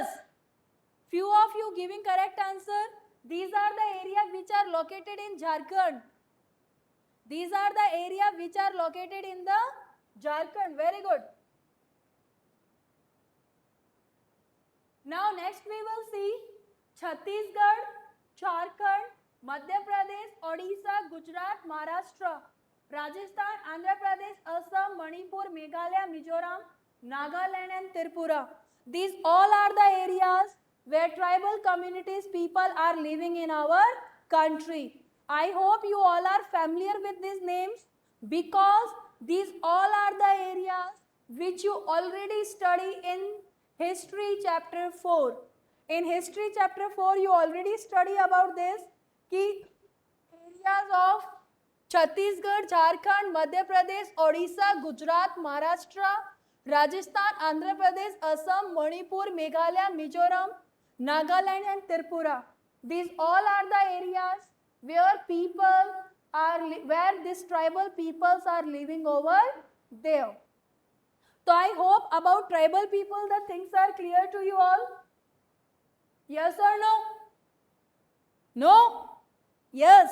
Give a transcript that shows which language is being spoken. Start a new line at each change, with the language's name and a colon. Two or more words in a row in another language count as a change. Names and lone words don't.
English: Few of you giving correct answer. These are the areas which are located in Jharkhand. These are the areas which are located in the Jharkhand. Very good. Now next we will see Chhattisgarh, Jharkhand, Madhya Pradesh, Odisha, Gujarat, Maharashtra, Rajasthan, Andhra Pradesh, Assam, Manipur, Meghalaya, Mizoram, Nagaland and Tripura. These all are the areas where tribal communities people are living in our country. I hope you all are familiar with these names because these all are the areas which you already study in History chapter 4. In History chapter 4 you already study about this ki areas of Chhattisgarh, Jharkhand, Madhya Pradesh, Odisha, Gujarat, Maharashtra, Rajasthan, Andhra Pradesh, Assam, Manipur, Meghalaya, Mizoram, Nagaland and Tripura. These all are the areas where these tribal peoples are living over there. So I hope about tribal people the things are clear to you all. Yes or no? No? Yes.